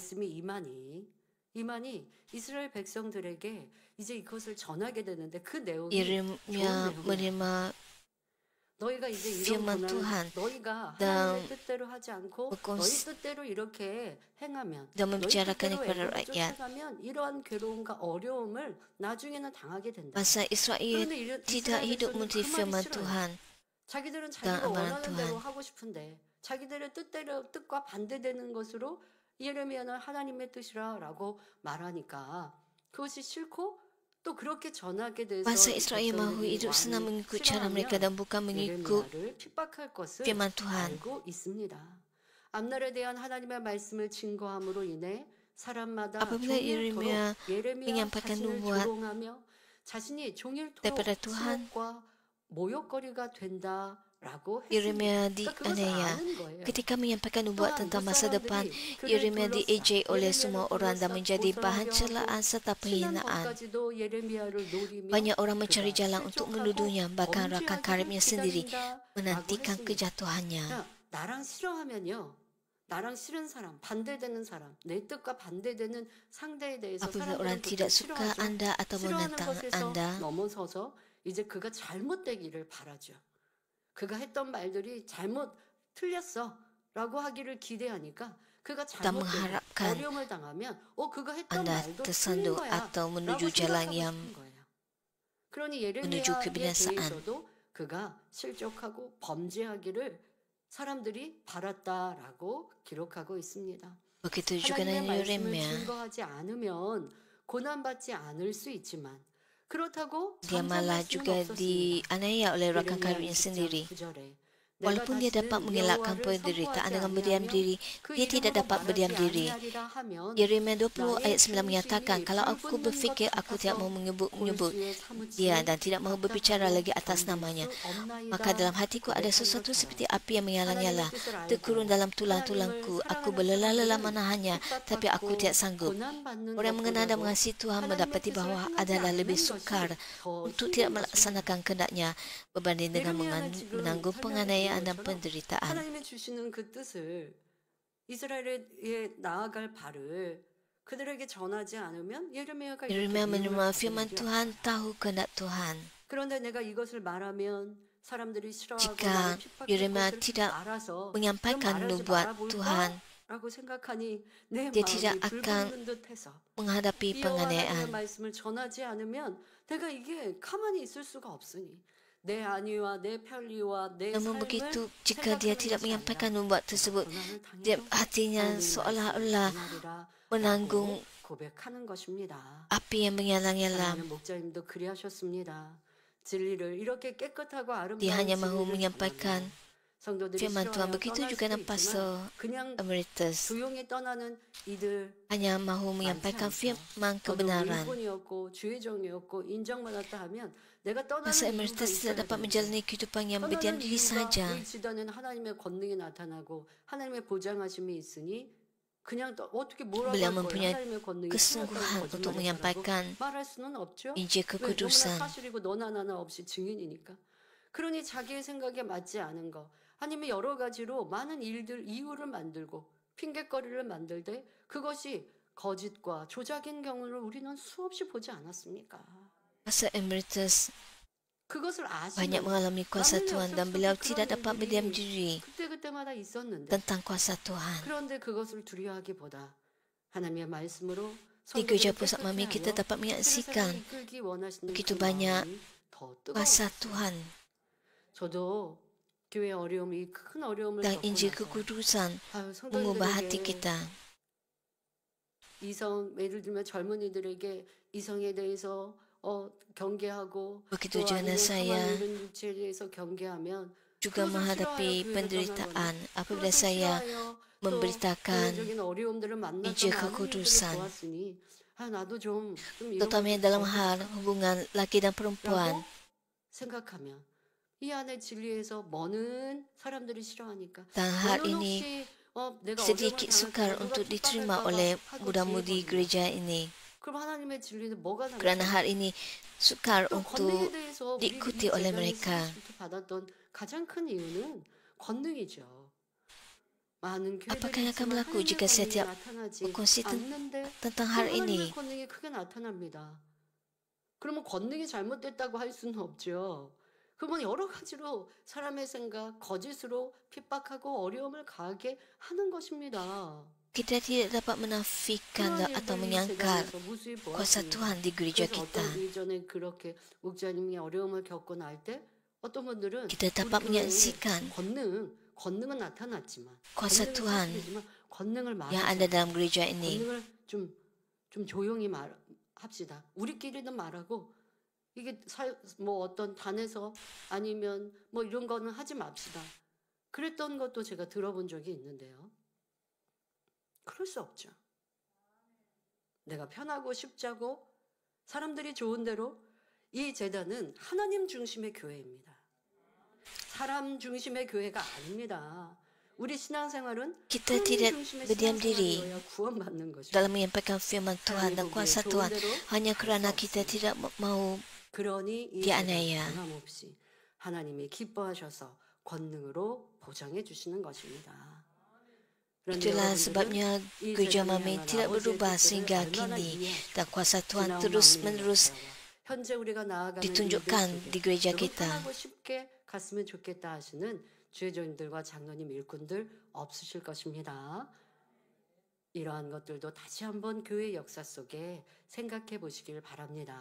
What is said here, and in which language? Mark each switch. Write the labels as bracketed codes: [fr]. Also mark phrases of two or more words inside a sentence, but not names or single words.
[ms] Yeremia menerima firman Tuhan dan membicarakannya kepada rakyat. Bangsa Israel tidak hidup menurut firman Tuhan dan amaran Tuhan. [ko] 예레미야는 하나님의 뜻이라라고 말하니까 그것이 싫고 또 그렇게 전하게 돼서 [ms] Bangsa Israel mahu hidup senang mengikut cara mereka dan bukan mengikut [ko] 예레미야를 핍박할 것을 [ms] firman Tuhan. [ko] 알고 있습니다. 앞날에 대한 하나님의 말씀을 증거함으로 인해 사람마다 [ms] Apabila [ko] 종일토록 [ms] Yeremia [ko] 예레미야 [ms] menyampaikan [ko] 자신을 [ms] nubuat [ko] 조롱하며 자신이 종일토록 [ms] daripada Tuhan, [ko] 수목과 모욕거리가 된다라고 [ms] Yeremia [ko] 했습니다. 그러니까 그것을 [ms] dianiaya. [ko] 아는 거예요. [ms] Ketika menyampaikan nubuat [ko] 또한 [ms] tentang [ko] 그 [ms] masa depan, [ko] 사람들이 그를 [ms] Yeremia [ko] 둘러싸 [ms] diejek oleh [ko] 예레미야를 [ms] semua orang dan [ko] 둘러싸 [ms] menjadi bahan [ko] 고소하게 [ms] celaan [ko] 하고 [ms] serta [ko] 친한 [ms] penghinaan. [ko] 것까지도 예레미야를 노리며 [ms] Banyak orang mencari [ko] 그가 [ms] jalan untuk [ko] 실족하고 [ms] menuduhnya, bahkan rakan [ko] 범죄하기를 [ms] karibnya sendiri [ko] 기다린다라고 [ms] menantikan [ko] 했습니다. [ms] kejatuhannya. [ko] 야, 나랑 싫어하면요. 나랑 싫은 사람, 반대되는 사람, 내 뜻과 반대되는 상대에 대해서 [ms] Apabila [ko] 사람들은 [ms] orang [ko] 보통 [ms] tidak suka [ko] 싫어하죠. [ms] Anda atau [ko] 싫어하는 [ms] menentang [ko] 것에서 [ms] Anda, [ko] 넘어서서 이제 그가 잘못되기를 바라죠. 그가 했던 말들이 잘못 틀렸어 라고 하기를 기대하니까 그가 잘못되고 [ms] mengharapkan [ko] 어려움을 당하면 그가 했던 [ms] Anda [ko] 말도 틀린 [ms] tersandung [ko] 거야 [ms] atau [ko] 라고 [ms] menuju jalan [ko] 생각하고 [ms] yang [ko] 싶은 거예요. 그러니 [ms] menuju [ko] 예레미야에 [ms] kebinasaan. [ko] 대해서도 그가 실족하고 범죄하기를 사람들이 바랐다라고 기록하고 있습니다. [ms] Begitu juga dengan [ko] 하나님의 말씀을 [ms] Yeremia, [ko] 증거하지 않으면 고난받지 않을 수 있지만 그렇다고 [ms] dia [ko] 잠잠할 [ms] malah [ko] 수는 [ms] juga [ko] 없었습니다. [ms] dianiaya oleh rakan [ko] 예레미야 [ms] karibnya [ko] 20장 [ms] sendiri. [ko] 9절에 [ms] Walaupun dia dapat mengelakkan penderitaan dengan berdiam diri, dia tidak dapat berdiam diri. Yeremia 20 ayat 9 menyatakan, kalau aku berfikir aku tidak mau menyebut dia dan tidak mau berbicara lagi atas namanya, maka dalam hatiku ada sesuatu seperti api yang menyala-nyala, terkurung dalam tulang-tulangku. Aku berlelah-lelah menahannya, tapi aku tidak sanggup. Orang mengenal dan mengasihi Tuhan mendapati bahawa adalah lebih sukar untuk tidak melaksanakan kehendaknya berbanding dengan menanggung penganiayaan dan penderitaan. [ko] 하나님이 주시는 그 뜻을 이스라엘에 나아갈 바를 그들에게 전하지 않으면 예레미야가 [ms] Yeremia [ko] 이렇게 [ms] menerima [ko] 미움을 [ms] firman [ko] 받으리라. [ms] Tuhan, tahu kehendak Tuhan. [ko] 그런데 내가 이것을 말하면 사람들이 싫어하고 [ms] Jika [ko] 나를 핍박할 [ms] Yeremia [ko] 것을 [ms] tidak [ko] 알아서 [ms] menyampaikan [ko] 좀 말하지 [ms] nubuat [ko] 말아볼까? [ms] Tuhan, [ko] 라고 생각하니 내 [ms] dia tidak [ko] 마음이 [ms] akan [ko] 불붙는 듯해서 [ms] menghadapi [ko] 이 여호와 하나님의 [ms] penganiayaan. [ko] 말씀을 전하지 않으면 내가 이게 가만히 있을 수가 없으니 내 안위와 내 편리와 내 [ms] Namun [ko] 삶을 [ms] begitu, jika dia [ko] 생각하는 [ms] tidak [ko] 것이 [ms] menyampaikan [ko] 아니라 [ms] nubuat tersebut, [ko] 고난을 [ms] dia [ko] 당해도 [ms] hatinya [ko] 하나님의 [ms] seolah-olah [ko] 말씀을 전하리라 [ms] menanggung [ko] 라고 고백하는 것입니다. [ms] api yang menyala-nyala. [ko] 사랑하는 목자님도 그리하셨습니다. 진리를 이렇게 깨끗하고 아름다운 [ms] Dia hanya mahu [ko] 진리를 [ms] menyampaikan [ko] 전하며 성도들이 [ms] firman Tuhan. [ko] 싫어하여 [ms] Begitu [ko] 떠날 [ms] juga [ko] 수도 [ms] dengan Pastor [ko] 있지만 그냥 [ms] Emeritus, [ko] 조용히 떠나는 이들 [ms] hanya mahu [ko] 많지 [ms] menyampaikan [ko] 않죠. [ms] firman [ko] 저도 [ms] kebenaran. [ko] 일꾼이었고 주의종이었고 인정받았다 하면 내가 떠나는 [ms] Pastor [ko] 이유가 [ms] Emeritus [ko] 있어야 [ms] tidak dapat [ko] 되는 [ms] menjalani kehidupan yang berdiam [ko] 떠나는 [ms] diri [ko] 이유가 [ms] saja. [ko] 그 지단에는 하나님의 권능이 나타나고 하나님의 보장하심이 있으니 그냥 어떻게 뭐라고 [ms] Beliau [ko] 할 거예요? [ms] mempunyai [ko] 하나님의 권능이 [ms] kesungguhan [ko] 심하다고 [ms] untuk [ko] 거짓말을 [ms] menyampaikan [ko] 하라고 말할 수는 없죠. [ms] Injil [ko] 왜? 너무나 [ms] kekudusan. [ko] 사실이고 너나 나나 없이 증인이니까. 그러니 자기의 생각에 맞지 않은 거 아니면 여러 가지로 많은 일들 이유를 만들고 핑계거리를 만들 때 그것이 거짓과 조작인 경우를 우리는 수없이 보지 않았습니까? [ms] Pastor Emeritus [ko] 그것을 [ms] banyak [ko] 아시면 [ms] mengalami kuasa [ko] 남에게 [ms] Tuhan dan [ko] 없었을 [ms] beliau [ko] 때 [ms] tidak [ko] 그런 [ms] dapat [ko] 일들이 [ms] berdiam diri [ko] 그때그때마다 있었는데 [ms] tentang kuasa Tuhan. [ko] 그런데 그것을 두려워하기보다 하나님의 말씀으로 [ms] Di gereja [ko] 성도들을 [ms] pusat mami kita [ko] 깨끗게 [ms] dapat [ko] 하여 [ms] menyaksikan [ko] 그를 이끌기 원하시는 [ms] begitu [ko] 그 [ms] banyak [ko] 마음이 더 [ms] kuasa [ko] 뜨거웠어요. [ms] Tuhan [ko] 저도 교회 어려움이 큰 어려움을 [ms] dan [ko] 겪고 [ms] Injil [ko] 나서 [ms] kekudusan [ko] 아유, [ms] mengubah hati [ko] 성도들에게 [ms] kita. [ko] 이성 예를 들면 젊은이들에게 이성에 대해서 경계하고 [ms] Begitu [ko] 또 [ms] juga [ko] 아니면 [ms] saya [ko] 가만히 있는 육체에 대해서 경계하면 [ms] juga [ko] 그것을 [ms] menghadapi [ko] 싫어하여 교회를 [ms] penderitaan [ko] 떠나거나 [ms] apabila [ko] 그것을 [ms] saya [ko] 싫어하여 또 [ms] memberitakan [ko] 교회적인 어려움들을 만났던 [ms] Injil [ko] 많은 일들을 [ms] kekudusan, [ko] 보았으니 나도 좀 [ms] terutama dalam hal hubungan laki dan perempuan. [ko] 라고 생각하면 이 안에 진리에서 머는 사람들이 싫어하니까 [ms] Dan hal [ko] 너는 [ms] ini [ko] 혹시 내가 [ms] sedikit [ko] 어려움을 [ms] sukar [ko] 당할까 봐 [ms] untuk [ko] 누가 [ms] diterima [ko] 핍박할까 봐 [ms] oleh [ko] 하고 [ms] muda-mudi [ko] 지혜거든요. [ms] gereja ini. [ko] 그럼 하나님의 진리는 뭐가 [ms] Kerana [ko] 다르죠? [ms] hal ini sukar [ko] 또 권능에 [ms] untuk [ko] 대해서 우리 [ms] diikuti oleh mereka. [ko] 받았던 가장 큰 이유는 권능이죠. 많은 [ms] Apakah yang akan [ko] 교회들이 [ms] berlaku [ko] 있지만 [ms] jika [ko] 하나님의 [ms] saya [ko] 권능이 [ms] tidak [ko] 나타나지 [ms] berkongsi [ko] 않는데 [ms] tentang [ko] 그 [ms] hal [ko] 하나님의 [ms] ini? [ko] 권능이 크게 나타납니다. 그러면 권능이 잘못됐다고 할 수는 없죠. 그건 여러 가지로 사람의 생각, 거짓으로 핍박하고 어려움을 가하게 하는 것입니다. [ms] Kita tidak dapat menafikan [ko] 그런 [ms] atau [ko] 일들이 [ms] menyangkal [ko] 세상에서 무수히 [ms] kuasa [ko] 보았습니다. [ms] Tuhan di gereja [ko] 그래서 [ms] kita. [ko] 어떤 이전에 그렇게 목자님이 어려움을 겪고 날 때 어떤 분들은 [ms] Kita dapat [ko] 우리 교회에 [ms] menyaksikan [ko] 권능은 나타났지만 [ms] kuasa [ko] 권능은 [ms] Tuhan [ko] 사실이지만 권능을 [ms] yang ada [ko] 말하자. [ms] dalam gereja ini. [ko] 권능을 좀 조용히 말합시다. 우리끼리는 말하고 이게 뭐 어떤 단에서 아니면 뭐 이런 거는 하지 맙시다. 그랬던 것도 제가 들어본 적이 있는데요. 그럴 수 없죠. 내가 편하고 쉽자고 사람들이 좋은 대로 이 재단은 하나님 중심의 교회입니다. 사람 중심의 교회가 아닙니다. 우리 신앙생활은 [ms] Kita [ko] 하나님 [ms] tidak [ko] 중심의 [ms] berdiam diri [ko] 신앙생활이어야 구원받는 것입니다. [ms] dalam menyampaikan firman Tuhan dan kuasa Tuhan hanya kerana kita tidak mau [ko] 그러니 이 [ms] dianiaya. [ko] 재단 변함없이 하나님이 기뻐하셔서 권능으로 보장해 주시는 것입니다. 그런데 [ms] Itulah [ko] 여러분들은 [ms] sebabnya [ko] 이 [ms] gereja [ko] 재단이 [ms] Mami [ko] 향한 [ms] tidak [ko] 아버지의 [ms] berubah [ko] 뜻을 [ms] sehingga [ko] 얼마나 [ms] kini [ko] 이해하시고 [ms] dan kuasa Tuhan [ko] 지나온 [ms] terus-menerus [ko] 마음이었을까요? 현재 우리가 나아가는 [ms] ditunjukkan [ko] 일들 [ms] di [ko] 속에 [ms] gereja [ko] 여러분 [ms] kita. [ko] 편하고 쉽게 갔으면 좋겠다 하시는 주의종들과 장로님 일꾼들 없으실 것입니다. 이러한 것들도 다시 한번 교회 역사 속에 생각해 보시길 바랍니다.